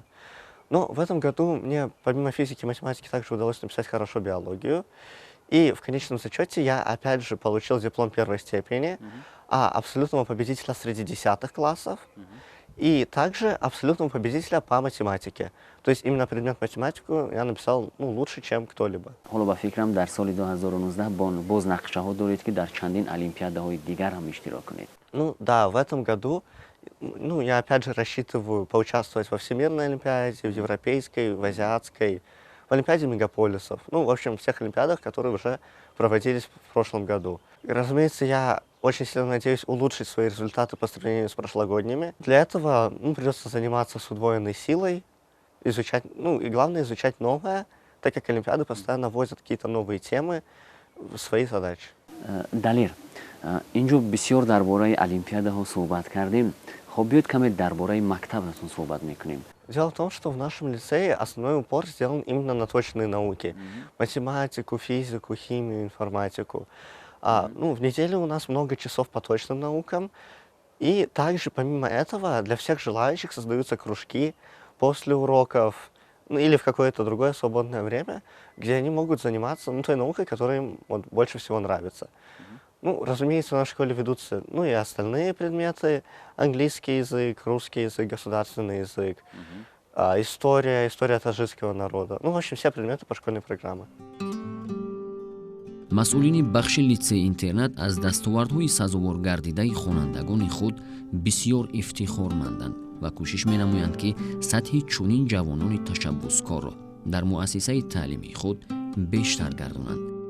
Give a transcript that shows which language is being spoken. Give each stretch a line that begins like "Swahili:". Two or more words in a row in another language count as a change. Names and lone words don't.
Russian: Но в этом году мне помимо физики и математики также удалось написать хорошо биологию. И в конечном зачете я опять же получил диплом первой степени, абсолютного победителя среди 10 классов. И также абсолютного победителя по математике. То есть именно предмет математику я написал лучше, чем кто-либо.
Persian: حالا با فکرم در سال 2019 باز نقشه ها دارید که در چندین المپیاده های دیگر هم اشتراک کنید.
Russian: Да, в этом году я опять же рассчитываю поучаствовать во Всемирной Олимпиаде, в Европейской, в Азиатской, в Олимпиаде мегаполисов. В общем, всех Олимпиадах, которые уже проводились в прошлом году. И, разумеется, я очень сильно надеюсь улучшить свои результаты по сравнению с прошлогодними. Для этого придется заниматься с удвоенной силой, изучать, и главное изучать новое, так как Олимпиады постоянно вводят какие-то новые темы в свои задачи.
Persian: دلیر، اینجا بسیار درباره المپیاده ها صحبت کردیم. خب بیاید کمی درباره مکتبتون صحبت میکنیم.
Russian: Дело в том, что в нашем лицее основной упор сделан именно на точные науки. Математику, физику, химию, информатику. В неделю у нас много часов по точным наукам. И также, помимо этого, для всех желающих создаются кружки после уроков или в какое-то другое свободное время, где они могут заниматься той наукой, которая им больше всего нравится. Разумеется, в нашей школе ведутся и остальные предметы: английский язык, русский язык, государственный язык, история таджикского народа. В общем, все предметы по школьной программе.
Persian: مسئولین بخش لیتسه اینترنت از دستاوردهای سزاوار گردیده خوانندگان خود بسیار افتخارمندند و کوشش می‌نمایند که سطح چنین جوانان تشبثکار را در مؤسسه تعلیمی خود بیشتر گردانند.